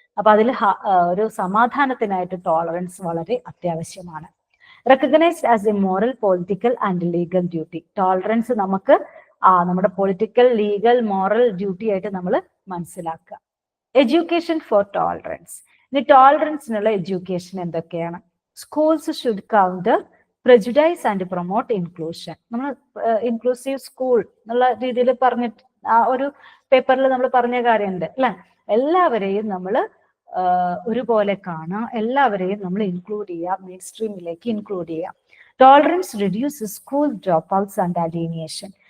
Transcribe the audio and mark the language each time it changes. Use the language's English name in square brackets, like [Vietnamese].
[Malayalam] അപ്പൊ അതിൽ ഒരു സമാധാനത്തിനായിട്ട് ടോളറൻസ് വളരെ അത്യാവശ്യമാണ്. [English] Recognised as a moral, political and legal duty. [Malayalam] Tolerance നമുക്ക് നമ്മുടെ പൊളിറ്റിക്കൽ, ലീഗൽ, മോറൽ ഡ്യൂട്ടി ആയിട്ട് നമ്മൾ മനസ്സിലാക്കുക. [English] Education for tolerance. [Malayalam] ഇനി ടോളറൻസിനുള്ള എഡ്യൂക്കേഷൻ എന്തൊക്കെയാണ്? [English] Schools should counter prejudice and promote inclusion. [Malayalam] നമ്മൾ ഇൻക്ലൂസീവ് സ്കൂൾ എന്നുള്ള രീതിയിൽ പറഞ്ഞിട്ട് ആ ഒരു പേപ്പറിൽ നമ്മൾ പറഞ്ഞ കാര്യമുണ്ട് അല്ലെ. എല്ലാവരെയും നമ്മൾ ഒരുപോലെ കാണാം, എല്ലാവരെയും നമ്മൾ ഇൻക്ലൂഡ് ചെയ്യാം, മെയിൻ സ്ട്രീമിലേക്ക് ഇൻക്ലൂഡ് ചെയ്യാം. [English] Tolerance reduce school dropouts and alienation.